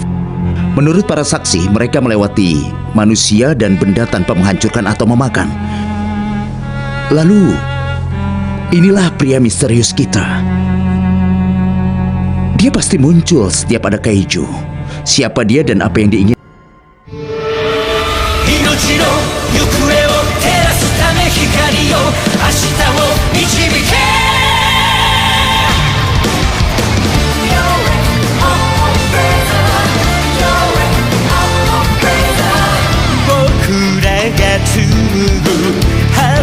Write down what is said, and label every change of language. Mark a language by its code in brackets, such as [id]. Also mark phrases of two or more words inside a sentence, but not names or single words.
[id] Menurut para saksi, mereka melewati manusia dan benda tanpa menghancurkan atau memakan. Lalu, inilah pria misterius kita. Dia pasti muncul setiap ada kaiju. Siapa dia dan apa yang diinginkan? [ja] 命の行方を照らすため光よ明日を導け僕らが紡ぐ果